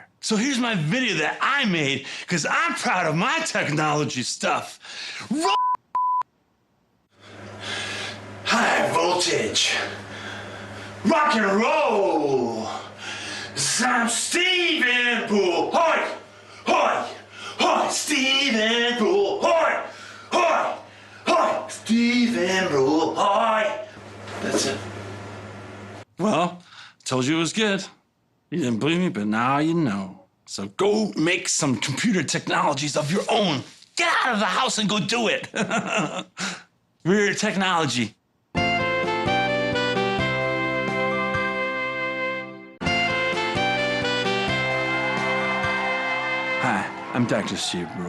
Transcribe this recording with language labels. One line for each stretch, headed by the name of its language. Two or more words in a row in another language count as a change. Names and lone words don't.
English: So here's my video that I made, because I'm proud of my technology stuff. High voltage. Rock and roll. I'm Stephen Brule. Hoy! Hoy! Hoy! Stephen Brule. Hoy! Hoy! Hoy! Stephen Brule. Hoy! That's it. Well, told you it was good. You didn't believe me, but now you know. So go make some computer technologies of your own. Get out of the house and go do it. Rear technology. Hi, I'm Dr. Steve Brule.